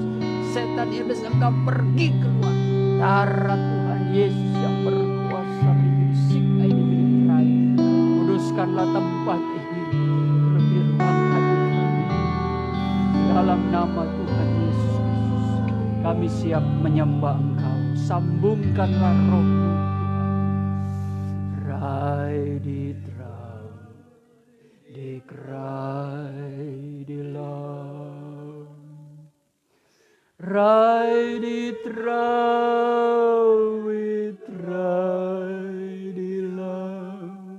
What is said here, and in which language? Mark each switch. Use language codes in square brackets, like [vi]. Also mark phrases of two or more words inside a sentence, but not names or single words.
[id] Setan iblis, engkau pergi keluar. Darah Tuhan Yesus yang berkuasa Berkatlah tempat ini, berfirman hati kami. Dalam nama Tuhan Yesus Kristus, kami siap menyembah Engkau. Sambungkanlah roh-Mu Tuhan. Rai di terang, dikrai di lam. Rai di terang, rai di lam.